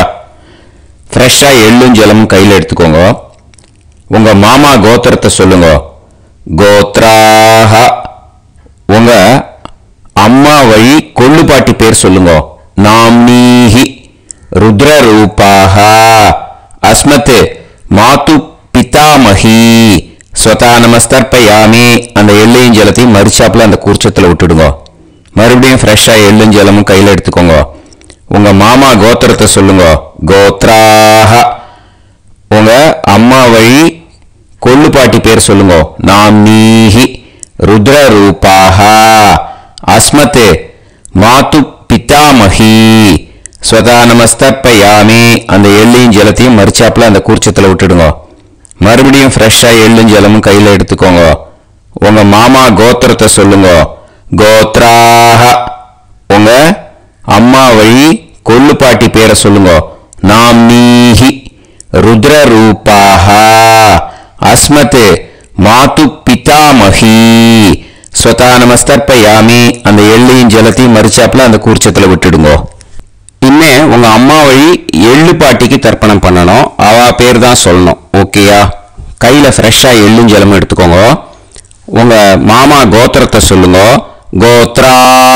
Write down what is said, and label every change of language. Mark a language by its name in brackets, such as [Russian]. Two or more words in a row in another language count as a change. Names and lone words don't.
[Tamil] ஃப்ரெஷ்ஷா எள்ளும் ஜலமும் கையில் எடுத்துக்கோங்க. உங்க மாமா கோத்திரத்தை சொல்லுங்க. கோத்ராஹ. உங்க அம்மா வழி கொள்ளு பாட்டி பேர் சொல்லுங்க. [Sanskrit] नाम्नीः रुद्ररूपाः. अस्मत् मातृ पितामही स्वधा नमस्तर्पयामि. [Tamil] அந்த எள்ளையும் ஜலத்தையும் மரிச்சாப்புல அந்த கூர்ச்சத்துல விட்டுடுங்க. மறுபடியும் ஃப்ரெஷ்ஷா எள்ளும் ஜலமும் கையில் எடுத்துக்கோங்க. உங்க மாமா கோத்திரத்தை சொல்லுங்க. கோத்ராஹ. உங்க அம்மா வழி கொள்ளு பாட்டி பேர் சொல்லுங்க. [Sanskrit] नाम्नीः रुद्ररूपाः. अस्मत् मातृ पितामही स्वधा नमस्तर्पयामि. [Tamil] அந்த எள்ளையும் ஜலத்தையும் மரிச்சாப்புல அந்த கூர்ச்சத்துல விட்டுடுங்க. மறுபடியும் ஃப்ரெஷ்ஷா எள்ளும் ஜலமும் கையில எடுத்துக்கோங்க. உங்க மாமா கோத்திரத்தை சொல்லுங்க. கோத்ராஹ. உங்க அம்மா வழி கொள்ளு பாட்டி பேரை சொல்லுங்க. [Sanskrit] नाम्नीः रुद्ररूपाः. अस्मत् मातृ पितामही स्वधा नमस्तर्पयामि. [Tamil] அந்த எள்ளையும் ஜலத்தையும் மரிச்சாப்புல அந்த கூர்ச்சத்துல விட்டுடுங்க. இனிமே உங்க அம்மா வழி எள்ளு பாட்டிக்கு தர்ப்பணம் பண்ணணும். அவ பேர் தான் சொல்லணும். ஓகேயா? கையில ஃப்ரெஷ்ஷா எள்ளும் ஜலமும் எடுத்துக்கோங்க. உங்க மாமா கோத்திரத்தை சொல்லுங்க. கோத்ராஹ.